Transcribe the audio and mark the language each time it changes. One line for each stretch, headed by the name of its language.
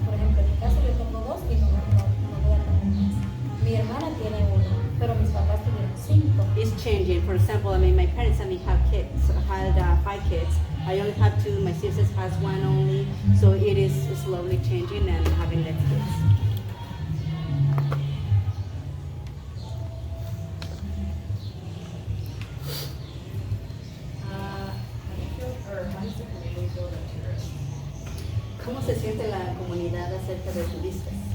Spanish: Por ejemplo, en mi caso yo tengo 2 y no voy a tener más. Mi hermana tiene 1, pero mis papás tuvieron 5.
English: It's changing. For example, my parents had 5 kids. I only have 2. My sister has 1 only. So it is slowly changing and having less kids. How does the community feel about tourists?
Spanish: ¿Cómo se siente la comunidad acerca de turistas?